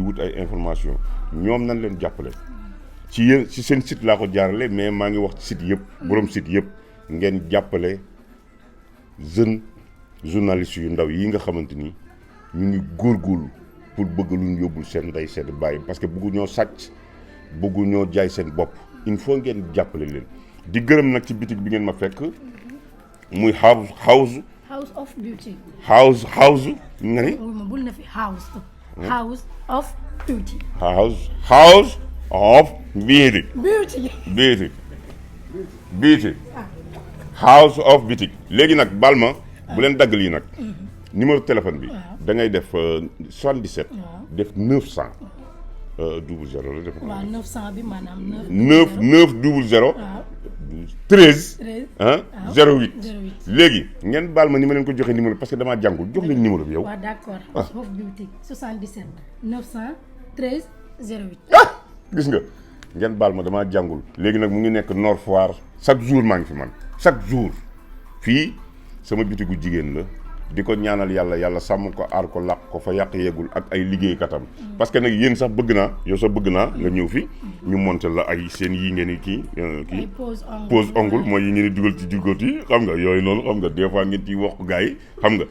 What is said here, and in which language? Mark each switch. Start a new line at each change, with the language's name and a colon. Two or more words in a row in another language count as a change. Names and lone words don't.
Wolof: wut ay information ñoom nañ leen jàppale ci yéen ci seen site laa ko jaarale mais maa ngi wax ci site yëpp borom site yëpp ngeen jàppale jeune journaliste yu ndaw yi nga xamante ni ñu ngi góorgóorlu pour bëgg lu ñu yóbbul seen ndey seen bàyyi
French: parce que
Wolof: bëggu ñoo sàcc bëggu ñoo jaay seen bopp
French: il faut
Wolof: ngeen jàppale leen di gërëm nag ci bitig bi ngeen ma fekk muy house
English: of beauty.
Wolof: house nga ni. ma bul na fi
English: house of beauty. house of beauty. house of beauty.
Wolof: léegi nag baal ma bu leen dagg lii nag numéro téléphone bi da ngay def 77 def 900 00 la def. waaw 900 bi maanaam 900 13 08 léegi ngeen baal ma ni ma leen ko joxe numéro
French: parce que
Wolof: damaa jàngul jox leen numéro bi yow. waaw d'accord
English: house of beauty
Wolof: 77 913 08. gis nga ngeen baal ma damaa jàngul léegi nag mu ngi nekk Nord Foire
French: chaque jour
Wolof: maa ngi fi man
French: chaque jour
Wolof: fii sama bitigu jigéen la di ko ñaanal yàlla sàmm ko aar ko làq ko fa yàq yeegul ak ay liggéeykatam
French: parce que
Wolof: nag yéen sax bëgg naa yow sax bëgg naa nga ñëw fi ñu monter la ay seen yi ngeen di kii
French: pose ongle
Wolof: mooy yi ngeen di dugal ci jigóot yi xam nga yooyu noonu xam nga
French: des fois
Wolof: ngeen ciy wax gars yi xam nga